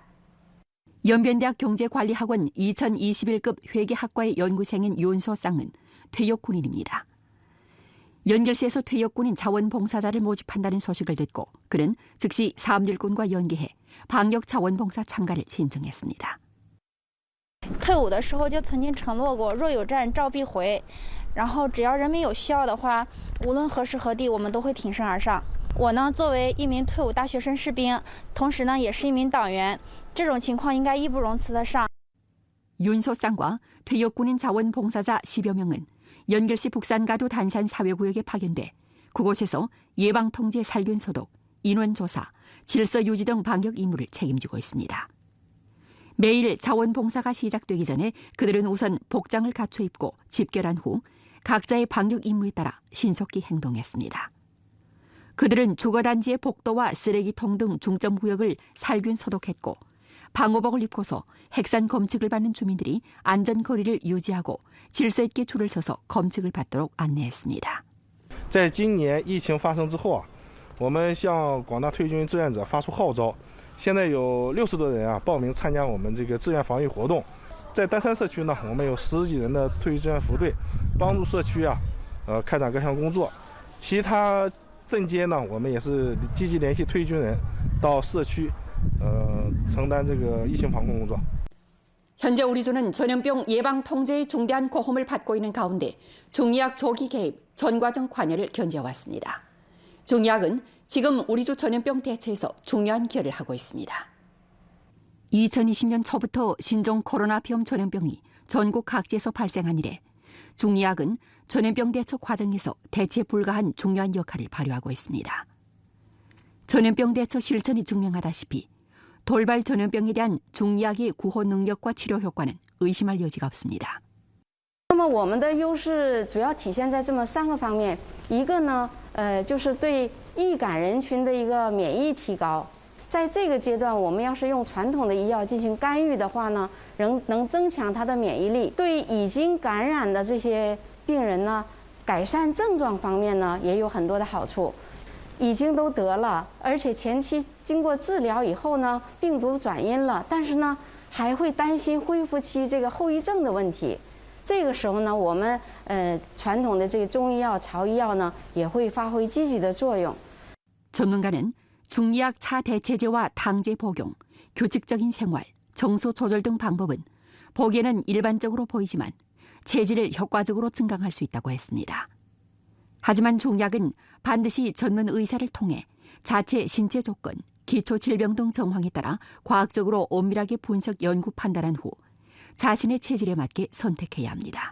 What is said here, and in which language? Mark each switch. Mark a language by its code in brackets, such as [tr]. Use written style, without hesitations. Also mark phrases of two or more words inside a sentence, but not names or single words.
[ko] 연변대학 경제관리학원 2021급 회계학과의 연구생인 윤소쌍은 퇴역군인입니다. 연길시에서 퇴역군인 자원봉사자를 모집한다는 소식을 듣고 그는 즉시 사암일군과 연계해 방역 자원봉사 참가를 신청했습니다. [zh] 退伍的时候就曾经承诺过，若有战召必回，然后只要人民有需要的话，无论何时何地，我们都会挺身而上。我呢，作为一名退伍大学生士兵，同时呢也是一名党员，这种情况应该义不容辞的上。 [ko] 윤소쌍과 퇴역군인 자원봉사자 10여 명은 연길시 북산가도 단산 사회구역에 파견돼 그곳에서 예방통제 살균 소독, 인원조사, 질서 유지 등 방역 임무를 책임지고 있습니다. 매일 자원봉사가 시작되기 전에 그들은 우선 복장을 갖춰 입고 집결한 후 각자의 방역 임무에 따라 신속히 행동했습니다. 그들은 주거단지의 복도와 쓰레기통 등 중점구역을 살균 소독했고 방호복을 입고서 핵산 검측을 받는 주민들이 안전거리를 유지하고 질서 있게 줄을 서서 검측을 받도록 안내했습니다. [zh] 在今年疫情发生之后我们向广大退役军志愿者发出号召，现在有60多人报名参加我们这个志愿防疫活动。在丹山社区呢，我们有10几人的退役志愿服队，帮助社区开展各项工作。其他镇街呢，我们也是积极联系退役军人到社区。承担这个疫情防控工作。 [ko] 현재 우리주는 전염병 예방 통제의 중대한 고험을 받고 있는 가운데 중의학 조기 개입, 전 과정 관여를 견제해왔습니다. 중의학은 지금 우리주 전염병 대처에서 중요한 기여를 하고 있습니다. 2020년 초부터 신종 코로나 비염 전염병이 전국 각지에서 발생한 이래 중의학은 전염병 대처 과정에서 대체 불가한 중요한 역할을 발휘하고 있습니다. 전염병 대처 실천이 증명하다시피 돌발 전염병에 대한 중의학의 구호 능력과 치료 효과는 의심할 여지가 없습니다. [zh] 那么我们的优势主要体现在这么3个方面，一个呢，就是对易感人群的一个免疫提高。在这个阶段，我们要是用传统的医药进行干预的话呢，能增强他的免疫力，对已经感染的这些病人呢，改善症状方面呢，也有很多的好处。已经都得了，而且前期经过治疗以后呢，病毒转阴了，但是呢，还会担心恢复期这个后遗症的问题。这个时候呢，我们传统的这个中医药、草医药呢，也会发挥积极的作用。 [ko] 전문가는 중의학 차대체제와 탕제 복용, 규칙적인 생활, 정서 조절 등 방법은 보기에는 일반적으로 보이지만 체질을 효과적으로 증강할 수 있다고 했습니다. 하지만 중약은 반드시 전문 의사를 통해 자체 신체 조건, 기초질병 등 정황에 따라 과학적으로 엄밀하게 분석 연구 판단한 후 자신의 체질에 맞게 선택해야 합니다.